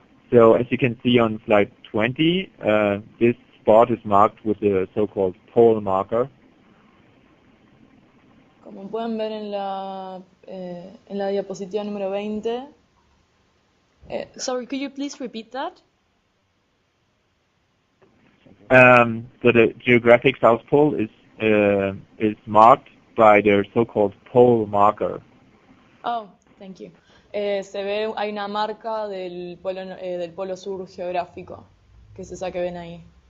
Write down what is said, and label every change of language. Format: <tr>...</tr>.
<en>So as you can see on slide 20, this spot is marked with a so-called pole marker.</en> <es>Como pueden ver en la diapositiva número 20.</es> <en>Sorry, could you please repeat that? So the geographic South Pole is marked by their so-called pole marker. Oh, thank you.</en> <es>Se ve, hay una marca del polo sur geográfico, que es esa que ven ahí.</es>